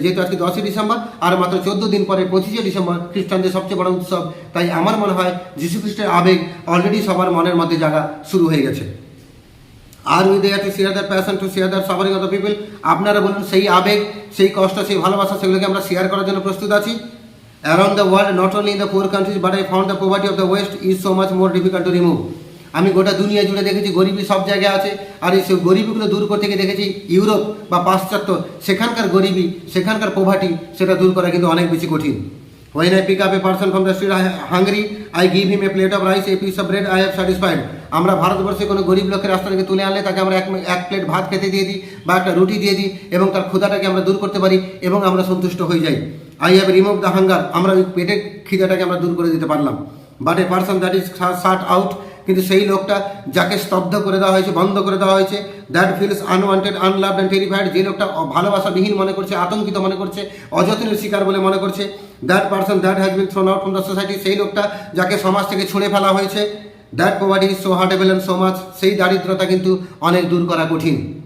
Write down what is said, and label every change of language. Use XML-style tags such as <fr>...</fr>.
<bn>যেহেতু আজকে 10ই ডিসেম্বর, আর মাত্র 14 দিন পরে 25শে ডিসেম্বর খ্রিস্টানদের সবচেয়ে বড় উৎসব, তাই আমার মনে হয় যীশু খ্রিস্টের আবেগ অলরেডি সবার মনের মধ্যে জাগা শুরু হয়ে গেছে।</bn> <en>are we there to share that passion, to share that suffering of the people,</en> <bn>আপনারা বলুন সেই আবেগ, সেই কষ্ট, সেই ভালোবাসা, সেগুলোকে আমরা শেয়ার করার জন্য প্রস্তুত আছি।</bn> <en>Around the world, not only in the poor countries, but I found the poverty of the West is so much more difficult to remove.</en> <bn>আমি গোটা দুনিয়া জুড়ে দেখেছি গরিবী সব জায়গায় আছে, আর এই সব গরিবিগুলো দূর করতে গিয়ে দেখেছি ইউরোপ বা পাশ্চাত্য, সেখানকার গরিবী, সেখানকার পোভার্টি, সেটা দূর করা কিন্তু অনেক বেশি কঠিন।</bn> <en>When I pick up a person from the street hungry, I give him a plate of rice, a piece of bread, I have satisfied.</en> <bn>আমরা ভারতবর্ষে কোনো গরিব লোকের রাস্তা থেকে তুলে আনলে তাকে আমরা এক প্লেট ভাত খেতে দিয়ে দিই বা একটা রুটি দিয়ে দিই, এবং তার ক্ষুধাটাকে আমরা দূর করতে পারি এবং আমরা সন্তুষ্ট হয়ে যাই।</bn> <en>I have remove the hunger,</en> <bn>আমরা ওই পেটের খিদাটাকে আমরা দূর করে দিতে পারলাম।</bn> <en>but a person that is shut out,</en> <bn>কিন্তু সেই লোকটা যাকে স্তব্ধ করে দেওয়া হয়েছে, বন্ধ করে দেওয়া হয়েছে,</bn> <en>that feels unwanted, unloved and terrified,</en> <bn>যে লোকটা ভালোবাসাবিহীন মনে করছে, আতঙ্কিত মনে করছে, অযত্নের শিকার বলে মনে করছে,</bn> <en>that person that has been thrown out from the society,</en> <bn>সেই লোকটা যাকে সমাজ থেকে ছুঁড়ে ফেলা হয়েছে,</bn> <en>that poverty is so heartable and so much,</en> <bn>সেই দারিদ্রতা কিন্তু অনেক দূর করা কঠিন।</bn>